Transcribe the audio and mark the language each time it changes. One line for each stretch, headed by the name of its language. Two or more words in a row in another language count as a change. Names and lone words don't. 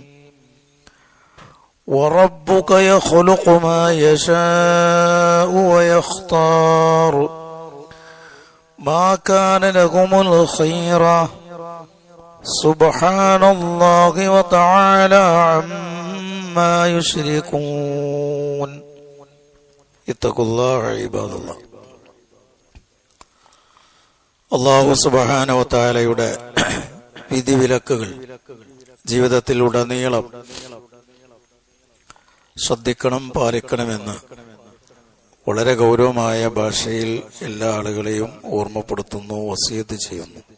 Arabic: وربك يخلق ما يشاء ويختار ما كان لهم الخيرة سبحان الله وتعالى عما يشركون. اتقوا الله عباد الله.
Malayalam: അല്ലാഹു
Arabic: سبحانه و تعالى
Malayalam: വിധിവിലക്കുകൾ ജീവിതത്തിലുടനീളം ശ്രദ്ധിക്കണം, പാലിക്കണമെന്ന് വളരെ ഗൗരവമായ ഭാഷയിൽ എല്ലാ ആളുകളെയും ഓർമ്മപ്പെടുത്തുന്നു, വസിയത്ത് ചെയ്യുന്നു.